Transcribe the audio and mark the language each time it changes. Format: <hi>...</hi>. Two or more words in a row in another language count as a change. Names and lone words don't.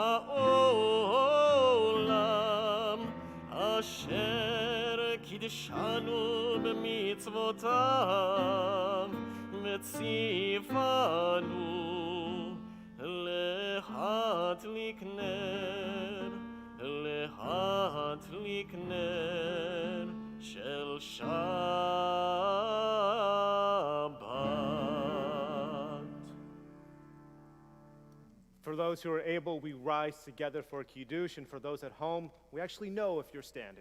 <he>העולם אשר קדשנו במצותיו מצוונו להדליק נר של שבת.</he> <en>For those who are able, we rise together for Kiddush, and for those at home, we actually know if you're standing.</en>